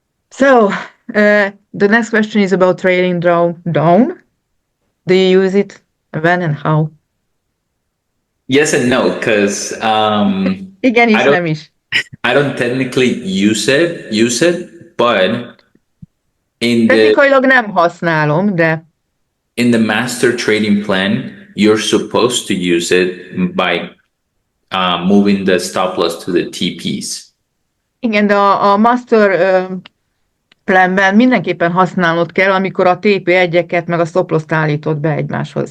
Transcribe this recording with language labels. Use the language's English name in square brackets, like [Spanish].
[English] So, the next question is about trailing down. Do you use it? When and how? Yes and no, because [Hungarian] Igen [English] I [Hungarian] is, [English] don't- [Hungarian] nem is. [English] I don't technically use it, but in the [Hungarian] Technikailag nem használom, de [English] master trading plan, you're supposed to use it by moving the stop loss to the TPs. [Hungarian] igen, de a master planben mindenképpen használnod kell, amikor a TP1-eket meg a stop loss-t állítod be egymáshoz